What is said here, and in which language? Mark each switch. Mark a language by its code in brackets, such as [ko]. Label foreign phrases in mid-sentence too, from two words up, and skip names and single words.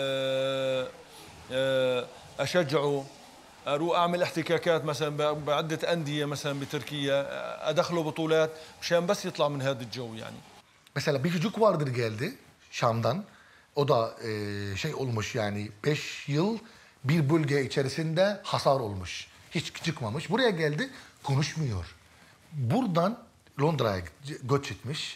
[ar] اشجعه، اروح اعمل احتكاكات مثلا بعده انديه مثلا بتركيا، ادخله بطولات مشان بس يطلع من هذا الجو yani. [tr] Mesela bir çocuk vardır geldi Şam'dan. O da şey olmuş yani 5 yıl bir bölge içerisinde hasar olmuş. Hiç çıkmamış. Buraya geldi konuşmuyor. Buradan Londra'ya göç etmiş.